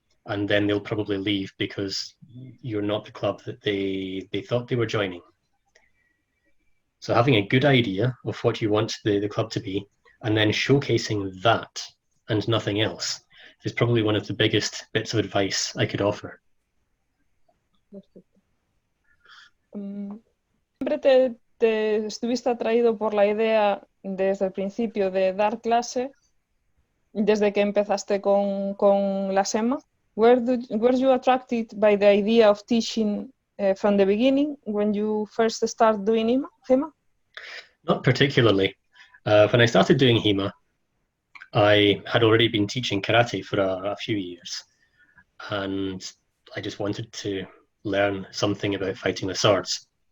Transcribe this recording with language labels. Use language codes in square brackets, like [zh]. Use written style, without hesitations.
[en] And then they'll probably leave because you're not the club that they thought they were joining. So having a good idea of what you want the club to be, and then showcasing that and nothing else, is probably one of the biggest bits of advice I could offer. [es] Siempre te estuviste atraído por la idea desde el principio de dar clase, desde que empezaste con la HEMA. [en] Were you attracted by the idea of teaching from the beginning when you first started doing HEMA? Not particularly. When I started doing HEMA, I had already been teaching karate for a few years, and I just wanted to learn something about fighting with swords.